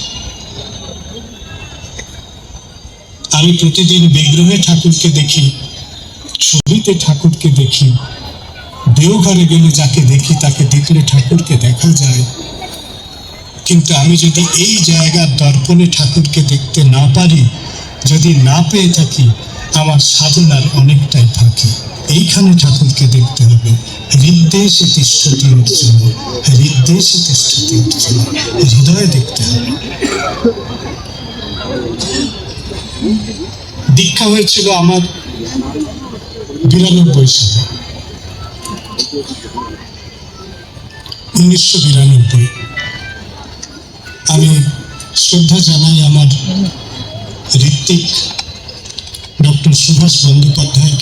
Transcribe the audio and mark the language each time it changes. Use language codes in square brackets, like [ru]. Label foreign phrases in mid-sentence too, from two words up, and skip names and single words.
[bn] আমি প্রতিদিন বিগ্রহে ঠাকুরকে দেখি, ছবিতে ঠাকুরকে দেখি, দেওঘরে গেলে যাকে দেখি তাকে দেখলে ঠাকুরকে দেখা যায়। কিন্তু আমি যদি এই জায়গার দর্পণে ঠাকুরকে দেখতে না পারি, যদি না পেয়ে থাকি, আমার সাধনার অনেকটাই ফাঁকি। এইখানে ঠাকুরকে দেখতে হবে। [sa] হৃদ্দেশে তিষ্ঠতি অর্জুন, হৃদ্দেশে তিষ্ঠতি অর্জুন, [bn] হৃদয়ে দেখতে হবে। দীক্ষা হয়েছিল আমার 92 সালে, 1992। আমি শ্রদ্ধা জানাই আমার ঋত্বিক ডক্টর সুভাষ বন্দ্যোপাধ্যায়কে।